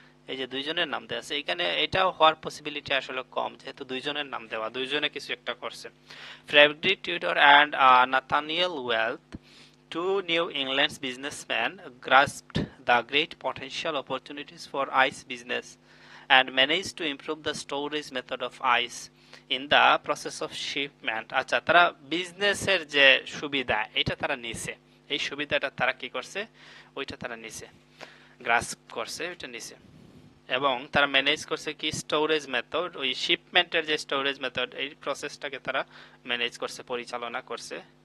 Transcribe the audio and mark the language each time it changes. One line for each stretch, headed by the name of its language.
Bangla: এই যে দুইজনের নাম দেওয়া আছে এখানে, এটাও হওয়ার পসিবিলিটি আসলে কম, যেহেতু দুইজনের নাম দেওয়া, দুইজনে কিছু একটা করছে।
English: Frederic Tudor and Nathaniel Wyeth, two New England's businessmen, grasped the great potential opportunities for ice business and managed to improve the storage method of ice in the process of shipment.
Bangla: আচ্ছা, তারা বিজনেসের যে সুবিধা এটা তারা নিছে, এই সুবিধাটা তারা কি করছে, ওইটা তারা নিছে, গ্রাস্প করছে, ওইটা নিছে। এবং তারা ম্যানেজ করছে কি, স্টোরেজ মেথড, ওই শিপমেন্টের যে স্টোরেজ মেথড, এই প্রসেসটাকে তারা ম্যানেজ করছে, পরিচালনা করছে।